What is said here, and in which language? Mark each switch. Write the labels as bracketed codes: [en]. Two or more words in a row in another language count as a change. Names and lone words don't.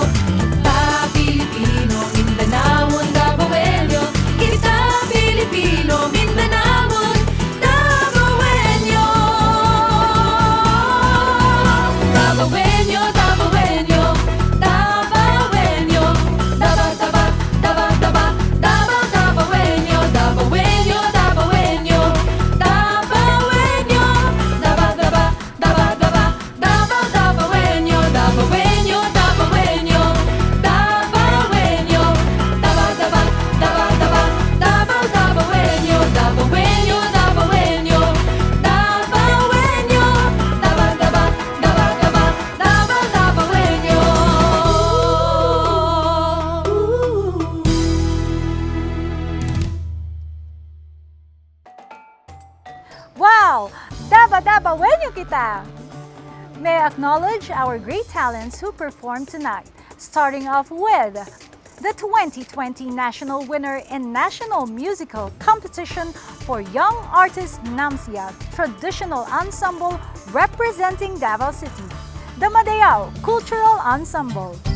[ceb] Kita Pilipino, Mindanawon, Dabawenyo. Kita Pilipino, Mindanawon, Dabawenyo. Dabawenyo, Dabawenyo, Dabawenyo, Daba, Daba, Daba, Daba, Dabaw, Dabawenyo, Dabawenyo, Dabawenyo, Dabawenyo, Daba, Daba, Daba, Daba, Dabaw, Dabawenyo, Dabawenyo, Dabawenyo, Dabawenyo, Daba, Daba, Daba, Daba, Dabaw, Dabawenyo, Dabawenyo, Dabawenyo, Dabawenyo, Daba, Daba, Daba, Daba, Dabaw, Dabawenyo. Wow! Dabawenyo kita! [en] May I acknowledge our great talents who performed tonight, starting off with the 2020 national winner in National Musical Competition for Young Artist Namsia Traditional Ensemble representing Davao City, the Madayao Cultural Ensemble.